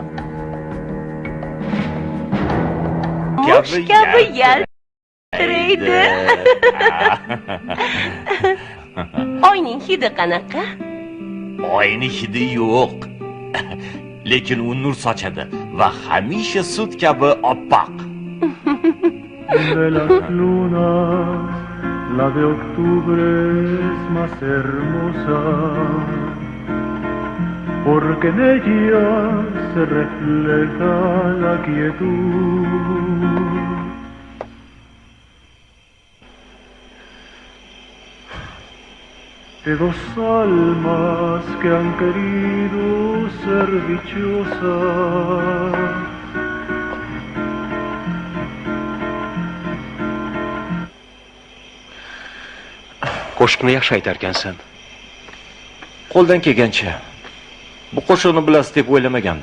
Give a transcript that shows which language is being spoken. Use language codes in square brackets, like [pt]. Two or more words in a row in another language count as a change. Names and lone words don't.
[uz] Mush kabi yaltiraydi. Oyning hidi qanaqa? Oyning hidi yo'q. Lekin u nur sochadi va hamisha sut kabi oppoq. [es] De las lunas, la de octubre es más hermosa, porque en ella se refleja la quietud. De dos almas que han querido ser dichosas. [uz] Qo'shiqni yaxshi aytar ekansan. Qo'ldan kelgancha. Bu qo'shiqni bilasiz deb o'ylamagandim.